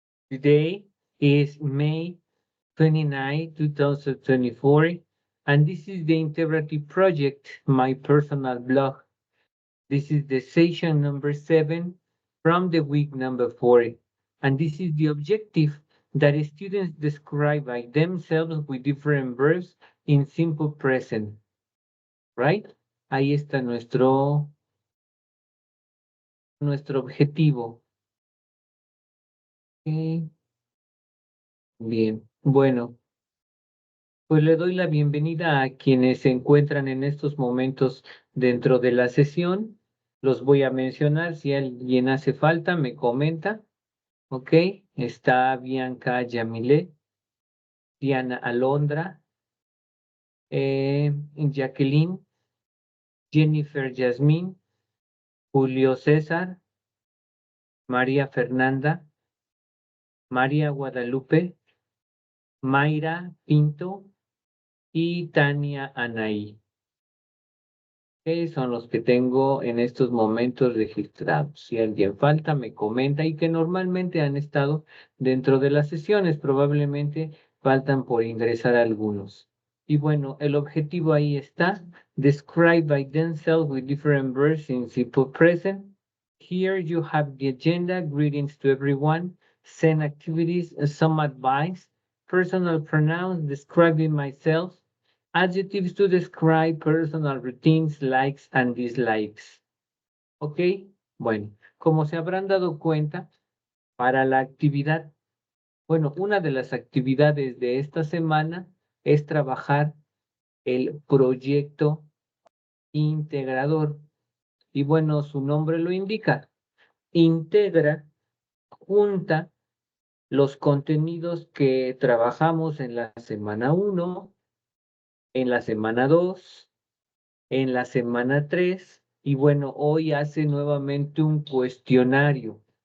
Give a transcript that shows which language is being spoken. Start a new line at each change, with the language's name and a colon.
English: Today is May 29, 2024, and this is the Integrity Project, my personal blog. This is the session number 7 from the week number 4, and this is the objective that students describe by themselves with different verbs in simple present, right?
Spanish: Ahí está nuestro objetivo. Ok, bien, bueno, pues le doy la bienvenida a quienes se encuentran en estos momentos dentro de la sesión. Los voy a mencionar, si alguien hace falta, me comenta. Ok, está Bianca Yamile, Diana Alondra, Jacqueline, Jennifer Yasmín, Julio César, María Fernanda, María Guadalupe, Mayra Pinto y Tania Anaí. Son los que tengo en estos momentos registrados. Si alguien falta, me comenta y que normalmente han estado dentro de las sesiones. Probablemente faltan por ingresar algunos. Y bueno, el objetivo ahí está.
English: Describe by themselves with different verbs in simple present. Here you have the agenda. Greetings to everyone. Send activities, some advice, personal pronouns, describing myself, adjectives to describe personal routines, likes and dislikes. ¿Ok?
Spanish: Bueno, como se habrán dado cuenta, para la actividad, bueno, una de las actividades de esta semana es trabajar el proyecto integrador. Y bueno, su nombre lo indica. Integra, junta los contenidos que trabajamos en la semana 1, en la semana 2, en la semana 3 y bueno, hoy hace nuevamente un cuestionario.